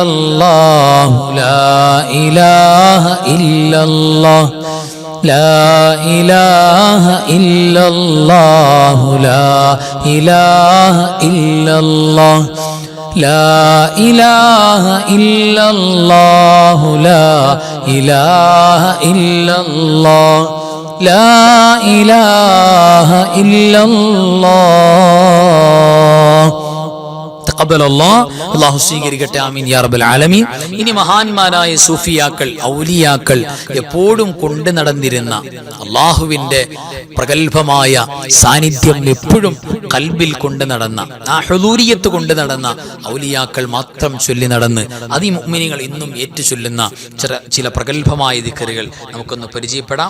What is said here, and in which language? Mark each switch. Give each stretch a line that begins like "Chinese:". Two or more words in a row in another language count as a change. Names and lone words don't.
Arabic: الله لا إله إلا الله لا إله إلا الله لا إله إلا الله لا إله إلا الله لا إله إلا الله لا إله إلا الله
Malayalam: അല്ലാഹു സ്വീകരിക്കട്ടെ.
Arabic: آمين يا رب العالمين.
Malayalam: ഇനി മഹാന്മാരായ സൂഫിയാക്കൾ, ഔലിയാക്കൾ എപ്പോഴും കൊണ്ടു നടന്നിരുന്ന അള്ളാഹുവിന്റെ പ്രഗൽഭമായ സാന്നിധ്യം എപ്പോഴും കൽബിൽ കൊണ്ടു നടന്ന, ആ ഹുദൂരിയത്ത് കൊണ്ടു നടന്ന ഔലിയാക്കൾ മാത്രം ചൊല്ലി നടന്ന് മുഅ്മിനീങ്ങൾ ഇന്നും ഏറ്റു ചൊല്ലുന്ന ചില പ്രഗൽഭമായ ദിക്റുകൾ നമുക്കൊന്ന് പരിചയപ്പെടാം.